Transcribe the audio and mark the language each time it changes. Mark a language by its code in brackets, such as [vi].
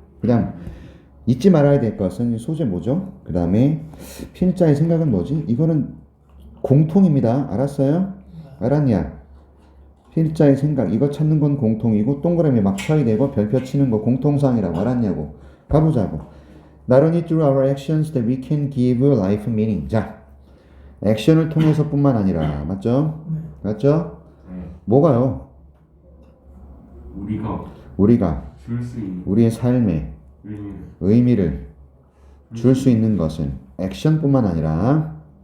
[ko] 그냥 잊지 말아야 될 것은 소재 뭐죠? 그 다음에 필자의 생각은 뭐지? 이거는 공통입니다. 알았어요? 알았냐? 필자의 생각 이거 찾는 건 공통이고 동그라미 막 쳐야 되고 별표 치는 거 공통사항이라고 알았냐고. 가보자고. [en] Not only through our actions that we can give life meaning. [ko] 자, 액션을 통해서뿐만 아니라 맞죠? 맞죠? 네. 뭐가요? 우리가 줄 수 있는 우리의 삶에 의미를 줄 수 있는 것은 액션뿐만 아니라